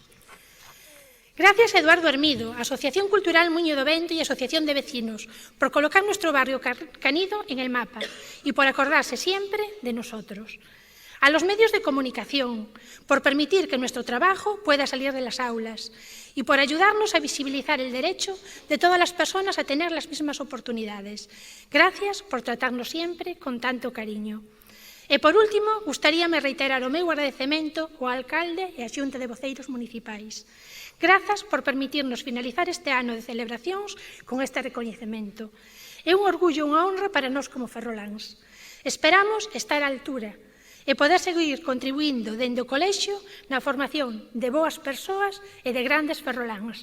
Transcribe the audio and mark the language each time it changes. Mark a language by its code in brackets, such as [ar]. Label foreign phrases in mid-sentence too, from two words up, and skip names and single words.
[es] Gracias a Eduardo Hermido, Asociación Cultural Muño do Vento y Asociación de Vecinos, por colocar nuestro barrio Canido en el mapa y por acordarse siempre de nosotros. A los medios de comunicación, por permitir que nuestro trabajo pueda salir de las aulas y por ayudarnos a visibilizar el derecho de todas las personas a tener las mismas oportunidades. Gracias por tratarnos siempre con tanto cariño. [gl] E, por último, gustaríame reiterar o meu agradecemento ao alcalde e á Xunta de Voceiros Municipais. Grazas por permitirnos finalizar este ano de celebracións con este recoñecemento. É un orgullo e unha honra para nós como ferroláns. Esperamos estar á altura e poder seguir contribuindo dende o colexio na formación de boas persoas e de grandes ferroláns.